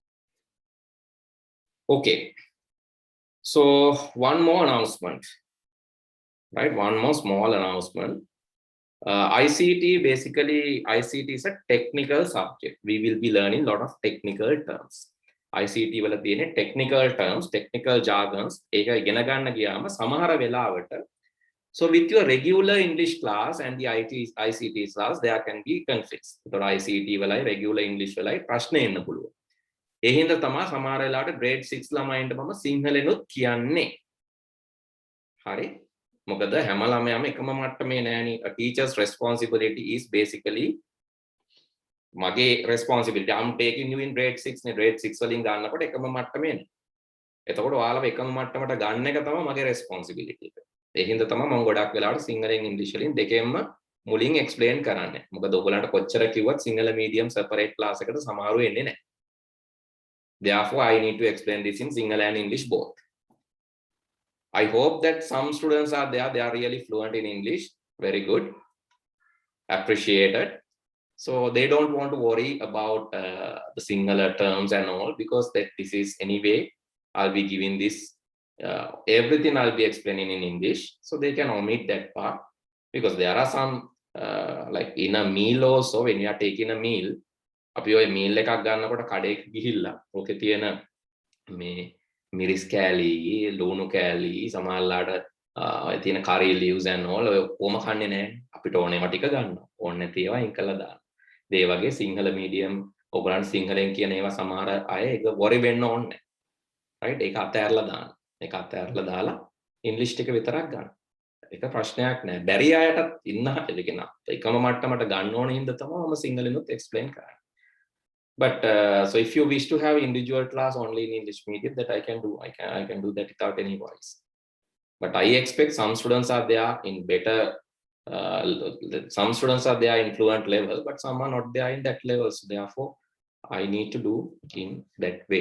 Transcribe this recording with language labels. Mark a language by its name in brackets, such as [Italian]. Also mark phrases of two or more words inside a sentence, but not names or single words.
[English] Okay. So one more announcement, right? One more small announcement. ICT, basically, ICT is a technical subject. We will be learning a lot of technical terms. [Sinhala] ICT වල තියෙන [English] technical terms, technical jargons, [Sinhala] ඒක ඉගෙන ගන්න ගියාම සමහර වෙලාවට [English] so with your regular English class and the ICT class, there can be conflicts. [Sinhala] ඒතකොට ICT වලයි regular English වලයි ප්‍රශ්න එන්න පුළුවන්. ඒ හින්දා තමයි සමහර වෙලාවට grade 6 ළමයින්ට මම සිංහලෙනුත් කියන්නේ. හරි? මොකද හැම ළමයාම එකම මට්ටමේ නෑනේ. [English] A teacher's responsibility is basically මගේ responsibility. I'm taking you in grade 6 [Sinhala] නේ. grade 6 වලින් ගන්නකොට එකම මට්ටමේ නේ. එතකොට ඔයාලව එකම මට්ටමට ගන්න එක තමයි මගේ responsibility එක. ඒ හින්දා තමයි මම ගොඩක් වෙලාවට සිංහලෙන් ඉංග්‍රීසි වලින් දෙකෙන්ම මුලින් explain කරන්නේ. මොකද ඔයගලන්ට කොච්චර කිව්වත් සිංහල medium separate class එකට සමහරව එන්නේ නැහැ. [English] Therefore, I need to explain this in Sinhala and English both. I hope that some students are there, they are really fluent in English. Very good. Appreciated. So they don't want to worry about the Sinhala terms and all, because that this is anyway, I'll be giving this, everything I'll be explaining in English. So they can omit that part, because there are some, like in a meal also, when you are taking a meal, [Sinhala] අපි ඔය meal එකක් ගන්නකොට කඩේක ගිහිල්ලා ඕකේ තියෙන මේ මිරිස් කෑලි, ලුණු කෑලි, සමහරලාට ඔය තියෙන [English] curry leaves and all [Sinhala] ඔය කොහොම කන්නේ නැහැ. අපිට ඕනේ ඒවා ටික ගන්නවා. ඕනේ නැති ඒවා අයින් කරලා දාන්න. ඒ වගේ සිංහල medium ඔයගලන්ට සිංහලෙන් කියන ඒවා සමහර අය ඒක worry වෙන්න ඕනේ නැහැ. right? ඒක අතහැරලා දාන්න. ඒක අතහැරලා දාලා ඉංග්‍රීසි ටික විතරක් ගන්න. ඒක ප්‍රශ්නයක් නෑ. බැරි අයටත් ඉන්න හැදගෙන එකම මට්ටමට ගන්න ඕනේ හින්දා තමයි මම සිංහලෙනුත් explain කරන්නේ. [English] But so if you wish to have individual class only in English medium, that I can do. I can do that without any worries. But I expect some students are there in better, some students are there in fluent level, but some are not there in that level. So therefore, I need to do in that way.